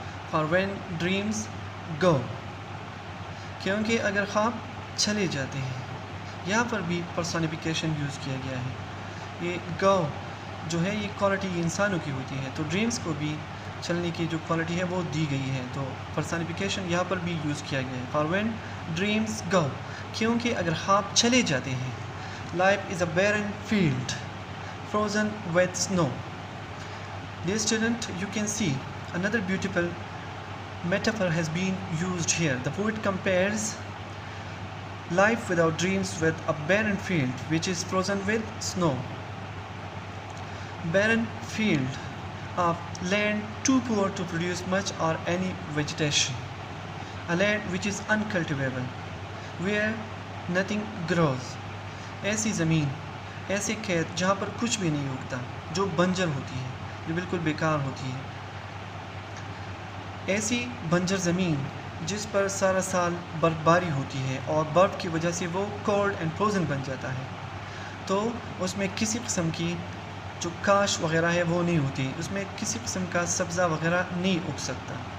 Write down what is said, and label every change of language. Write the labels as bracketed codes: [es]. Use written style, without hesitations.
[en] for when dreams go, [ur] کیونکہ اگر خواب چلے جاتے ہیں. یہاں پر بھی پرسونیفیکیشن یوز کیا گیا ہے. یہ گو جو ہے یہ کوالٹی انسانوں کی ہوتی ہے, تو ڈریمز کو بھی چلنے کی جو کوالٹی ہے وہ دی گئی ہے, تو پرسونیفیکیشن یہاں پر بھی یوز کیا گیا ہے. [en] for when dreams go, [ur] کیونکہ اگر خواب چلے جاتے ہیں. [en] Life is a barren field, frozen with snow. Dear student, you can see another beautiful metaphor has been used here. The poet compares life without dreams with a barren field which is frozen with snow. Barren field of land too poor to produce much or any vegetation. A land which is uncultivable, where nothing grows. [ur] ایسی زمین, ایسے کھیت جہاں پر کچھ بھی نہیں اگتا, جو بنجر ہوتی ہے, جو بالکل بیکار ہوتی ہے. ایسی بنجر زمین جس پر سارا سال برف باری ہوتی ہے اور برف کی وجہ سے وہ کولڈ اینڈ فروزن بن جاتا ہے, تو اس میں کسی قسم کی جو کاش وغیرہ ہے وہ نہیں ہوتی, اس میں کسی قسم کا سبزہ وغیرہ نہیں اگ سکتا.